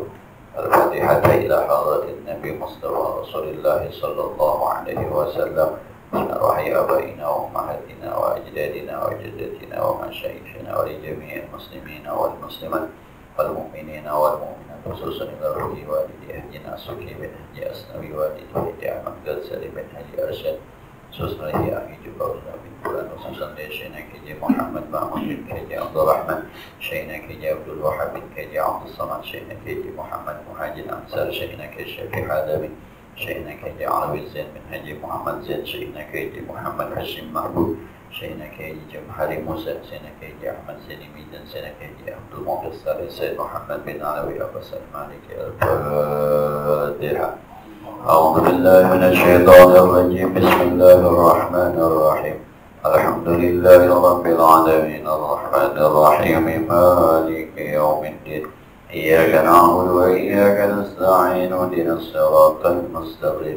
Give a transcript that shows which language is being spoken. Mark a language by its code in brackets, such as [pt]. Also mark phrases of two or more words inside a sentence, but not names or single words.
[ar] الفاتحة إلى حضرة النبي مصطفى رسول الله صلى الله عليه وسلم. بسم الله الرحمن الرحيم. آبائنا وأمهاتنا وأجدادنا وجداتنا ومشايخنا ولجميع المسلمين والمسلمات والمؤمنين والمؤمنات خصوصا إلى روح والدي Haji Nasuki bin Haji Asnawi walidi Haji Ahmad Ghazali bin Haji Arsyad khususan Haji Ahli Jubaullah bin Bulan khususan dari Syekhna Haji Muhammad Mahmud bin Haji Abdul Rahman Syekhna Haji Abdul Wahab bin Haji Abdul Samad Syekhna Haji Muhammad Muhajir Ansar Syekhna Haji Syafiq Hadabi Syekhna Haji Alawi Zain bin Haji Muhammad Zain Syekhna Haji Muhammad Hashim Mahbub Syekhna Haji Jamhari Musa Syekhna Haji Ahmad Zaini Midan Syekhna Haji Abdul Muqtassar Sayyid Muhammad bin Alawi Abbas Al-Maliki Al-Fatiha. أعوذ بالله من الشيطان الرجيم. بسم الله الرحيم. الحمد لله رب العالمين الرحمن الرحيم مالك يوم الدين. إياك نعبد وإياك نستعين اهدنا الصراط المستقيم.